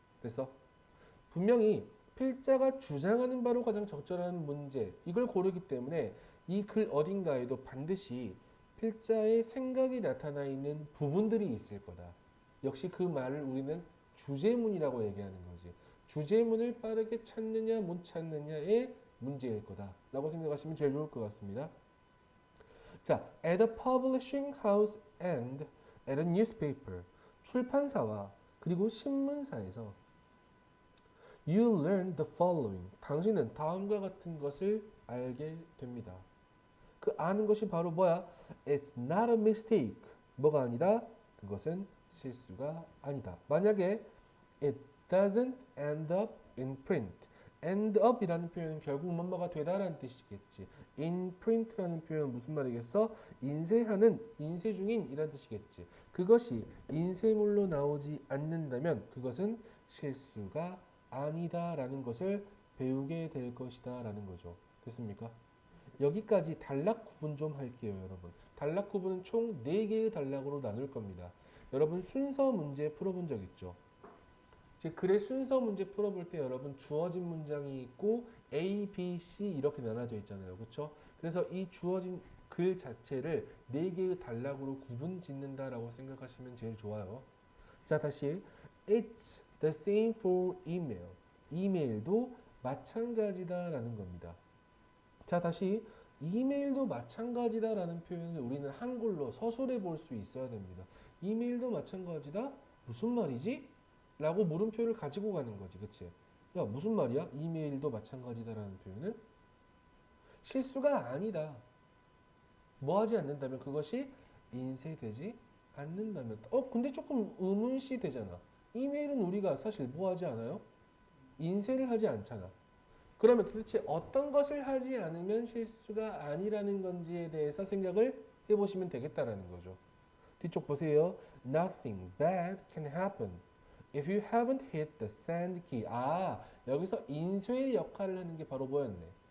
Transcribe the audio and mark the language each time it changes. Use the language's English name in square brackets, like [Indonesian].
[Korean] 그래서 분명히 필자가 주장하는 바로 가장 적절한 문제, 이걸 고르기 때문에 이 글 어딘가에도 반드시 필자의 생각이 나타나 있는 부분들이 있을 거다. 역시 그 말을 우리는 주제문이라고 얘기하는 거지. 주제문을 빠르게 찾느냐 못 찾느냐의 문제일 거다라고 생각하시면 제일 좋을 것 같습니다. [English] 자, at a publishing house and at a newspaper. [Korean] 출판사와 그리고 신문사에서 [English] You learn the following. [Korean] 당신은 다음과 같은 것을 알게 됩니다. 그 아는 것이 바로 뭐야? [English] It's not a mistake. [Korean] 뭐가 아니다? 그것은 실수가 아니다. 만약에 [English] It doesn't end up in print. [Korean] end up이라는 표현은 결국 뭐뭐가 되다라는 뜻이겠지. in print라는 표현은 무슨 말이겠어? 인쇄하는, 인쇄 중인이라는 뜻이겠지. 그것이 인쇄물로 나오지 않는다면 그것은 실수가 아니다라는 것을 배우게 될 것이다라는 거죠. 됐습니까? 여기까지 단락 구분 좀 할게요, 여러분. 단락 구분은 총 4개의 단락으로 나눌 겁니다. 여러분 순서 문제 풀어본 적 있죠? 이제 글의 순서 문제 풀어볼 때 여러분 주어진 문장이 있고 A, B, C 이렇게 나눠져 있잖아요. 그렇죠? 그래서 이 주어진 글 자체를 4개의 단락으로 구분 짓는다라고 생각하시면 제일 좋아요. 자, 다시 [English] It's the same for email. [Korean] 이메일도 마찬가지다라는 겁니다. 자, 다시 이메일도 마찬가지다라는 표현을 우리는 한글로 서술해 볼 수 있어야 됩니다. 이메일도 마찬가지다? 무슨 말이지? 라고 물음표를 가지고 가는 거지. 그치? 야, 무슨 말이야? 이메일도 마찬가지다라는 표현은 실수가 아니다. 뭐 하지 않는다면 그것이 인쇄되지 않는다면 근데 조금 의문시 되잖아. 이메일은 우리가 사실 뭐 하지 않아요? 인쇄를 하지 않잖아. 그러면 도대체 어떤 것을 하지 않으면 실수가 아니라는 건지에 대해서 생각을 해보시면 되겠다라는 거죠. 뒤쪽 보세요. [English] Nothing bad can happen if you haven't hit the send key. [Korean] 아, 여기서 인쇄의 역할을 하는 게 바로 뭐였네?